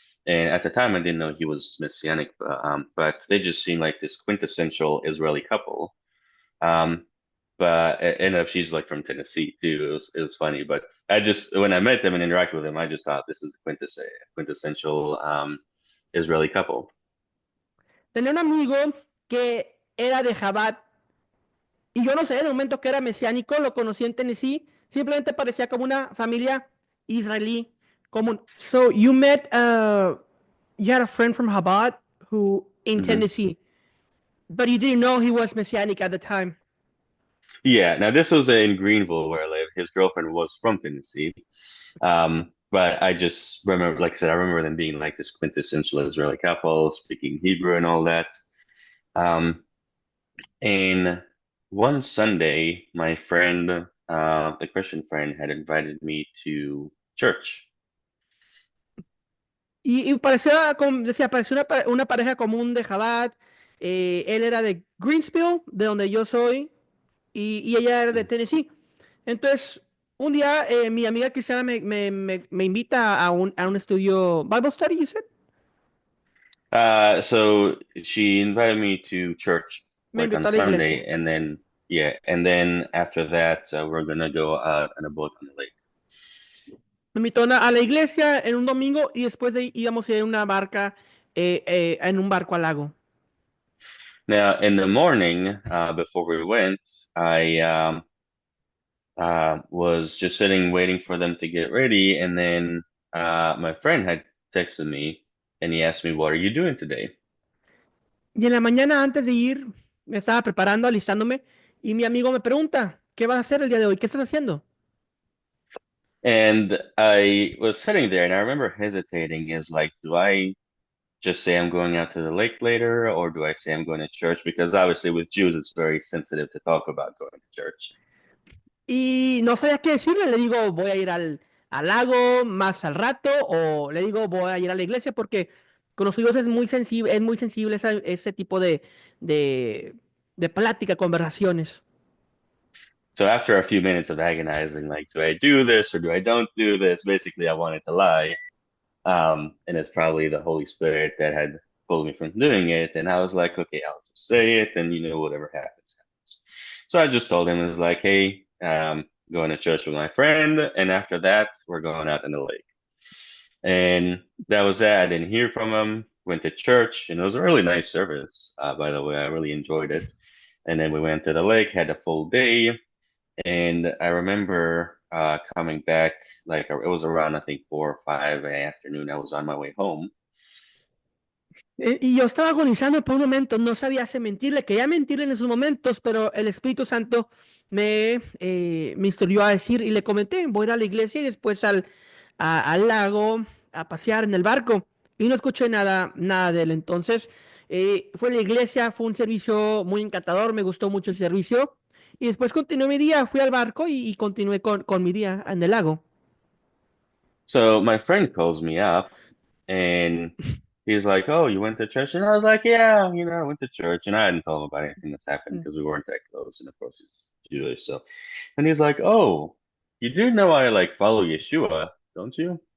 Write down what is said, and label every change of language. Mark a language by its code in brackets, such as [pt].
[en] And at the time, I didn't know he was Messianic, but they just seemed like this quintessential Israeli couple. Um, but and she's like from Tennessee too. It was funny, but when I met them and interacted with them, I just thought this is quintessential Israeli couple. [es] Tenía un amigo que era de Jabat y yo no sé, de momento que era mesiánico, lo conocí en Tennessee, Simplemente parecía como una familia israelí común. [en] So you met, you had a friend from Chabad who in Hmm. Tennessee, but you didn't know he was Messianic at the time. Yeah. Now this was in Greenville where I live. His girlfriend was from Tennessee. But I just remember, like I said, I remember them being like this quintessential Israeli couple, speaking Hebrew and all that. Um, and one Sunday, my friend, the Christian friend, had invited me to church. [es] Y parecía, como decía, parecía una pareja común de Chabad. Él era de Greensville, de donde yo soy, y ella era de Tennessee. Entonces, un día mi amiga Cristiana me invita a un estudio [en] Bible study, you said? So she invited me to church [es] Me [en] like on [es] invitó a la [en] Sunday, [es] iglesia. [en] and then yeah, and then after that, we're gonna go out on a boat on the lake. [es] Me invitó a la iglesia en un domingo y después de ahí íbamos a ir en una barca, en un barco al lago. [en] Now, in the morning, before we went, I was just sitting waiting for them to get ready, and then my friend had texted me, and he asked me, "What are you doing today?" [es] Y en la mañana antes de ir, me estaba preparando, alistándome, y mi amigo me pregunta, ¿qué vas a hacer el día de hoy? ¿Qué estás haciendo? [en] And I was sitting there, and I remember hesitating, is like, do I just say I'm going out to the lake later, or do I say I'm going to church? Because obviously with Jews, it's very sensitive to talk about going to church. [es] Y no sabía qué decirle, le digo, voy a ir al lago más al rato, o le digo, voy a ir a la iglesia, porque con los hijos es muy sensible ese tipo de, de plática, conversaciones. [en] So after a few minutes of agonizing, like, do I do this or do I don't do this? Basically, I wanted to lie. And it's probably the Holy Spirit that had pulled me from doing it. And I was like, okay, I'll just say it, and whatever happens, happens. So I just told him, it was like, hey, going to church with my friend, and after that, we're going out in the lake. And that was that. I didn't hear from him. Went to church, and it was a really nice service. By the way, I really enjoyed it. And then we went to the lake, had a full day, and I remember coming back, like it was around, I think, 4 or 5 in the afternoon. I was on my way home. [es] Y yo estaba agonizando por un momento, no sabía si mentirle, quería mentirle en esos momentos, pero el Espíritu Santo me instruyó a decir y le comenté, voy a ir a la iglesia y después al lago a pasear en el barco. Y no escuché nada de él. Entonces, fue a la iglesia, fue un servicio muy encantador, me gustó mucho el servicio. Y después continué mi día, fui al barco y continué con mi día en el lago. [en] So my friend calls me up, and he's like, "Oh, you went to church?" And I was like, "Yeah, I went to church." And I hadn't told him about anything that's happened Mm. because we weren't that close. And of course, he's Jewish. So, and he's like, "Oh, you do know I like follow Yeshua, don't you?"